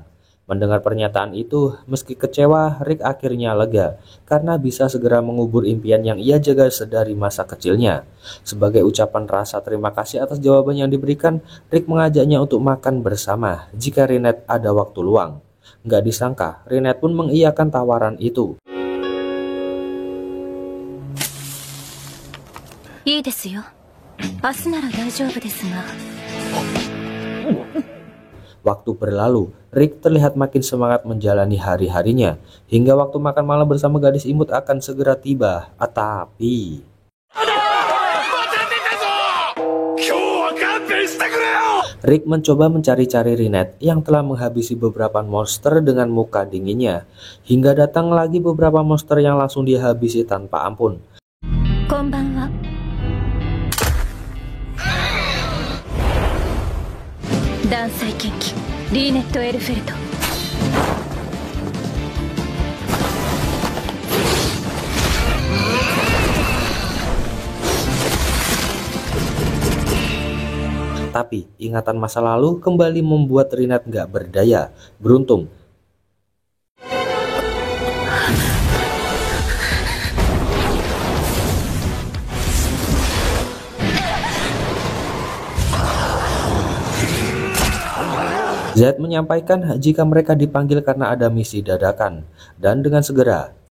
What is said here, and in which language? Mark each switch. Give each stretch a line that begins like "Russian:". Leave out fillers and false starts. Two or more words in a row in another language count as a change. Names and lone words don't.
Indonesian: Mendengar pernyataan itu, meski kecewa, Rick akhirnya lega karena bisa segera mengubur impian yang ia jaga sedari masa kecilnya. Sebagai ucapan rasa terima kasih atas jawaban yang diberikan, Rick mengajaknya untuk makan bersama jika Rinette ada waktu luang. Nggak disangka, Rinette pun mengiyakan tawaran itu.
Japanese: いいですよ。明日なら大丈夫ですが。
Indonesian: Waktu berlalu, Rick terlihat makin semangat menjalani hari-harinya, hingga waktu makan malam bersama gadis imut akan segera tiba. Tapi Rick mencoba mencari-cari Rinette yang telah menghabisi beberapa monster dengan muka dinginnya, hingga datang lagi beberapa monster yang langsung dia habisi tanpa ampun.
Japanese: こんばんは。断裁剣気リーネット・エルフェルト。
Indonesian: Tapi ingatan masa lalu kembali membuat Rinette nggak berdaya. Beruntung Z menyampaikan jika mereka dipanggil karena ada misi dadakan, dan dengan segera